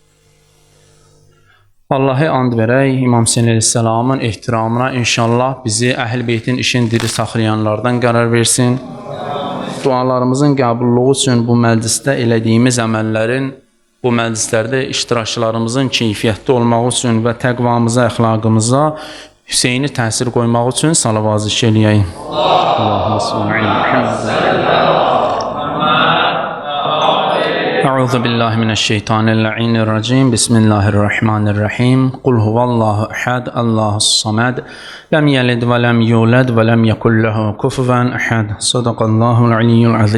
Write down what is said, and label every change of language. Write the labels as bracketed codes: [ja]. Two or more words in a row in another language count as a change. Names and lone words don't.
[az] Allah'a and verək, İmam Hüseyin əleyhissalamın ehtiramına inşallah bizi Əhl-i Beytin işini diri saxlayanlardan qərar versin. Dualarımızın qəbulluğu üçün bu məclisdə elədiyimiz əməllərin, bu məclislərdə iştirakçılarımızın keyfiyyətli olmaq üçün və təqvamıza, əxlaqımıza Hüseyni təsir qoymaq üçün salavat zikr eləyək. [ar] اللهم صل أعوذ بالله من الشيطان الرجيم. بسم الله الرحمن الرحيم. قل هو الله أحد الله الصمد لم يلد ولم يولد ولم يكن له كفوا أحد. صدق الله العلي العظيم.